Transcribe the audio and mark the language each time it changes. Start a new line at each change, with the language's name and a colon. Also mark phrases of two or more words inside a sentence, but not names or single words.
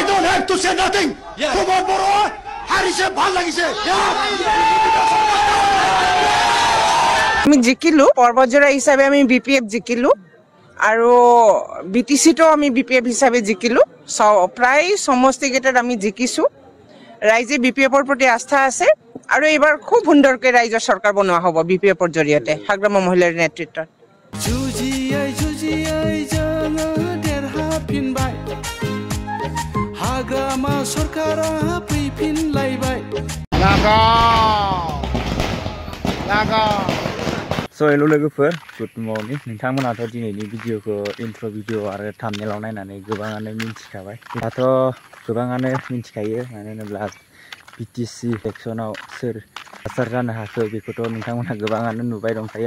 English: don't have to say nothing.
Assamese: Kumar Boro, Harise ভাল লাগিছে। আমি জিকিলো পর্বজোড়া হিসাবে আমি বিপিএফ জিকিলো আৰু বিটিসিটো আমি বিপিএফ হিসাবে জিকিলো প্ৰায় সমষ্টিকেইটাত আমি জিকিছো ৰাইজে বিপিএফৰ প্ৰতি আস্থা আছে আৰু এবাৰ খুব সুন্দৰকৈ ৰাইজৰ চৰকাৰ বনোৱা হ'ব বিপিএফৰ জৰিয়তে হাগ্ৰামা মহিলাৰ নেতৃত্বত
Bodo: हाग्रामा सरकारा फैफिनलायबाय
English: So hello
Bodo: लोगोफोर
English: good morning
Bodo: नोंथांमोनाथ' दिनैनि भिडिअखौ
English: intro video
Bodo: आरो थाम्बनेलाव नायनानै गोबाङानो मिन्थिखाबाय दाथ' गोबाङानो मिन्थिखायो मानो होनोब्ला बिटिसि इलेक्सनाव सोर देरहासार जानो हाखो बेखौथ' नोंथांमोना गोबाङानो नुबाय दंखायो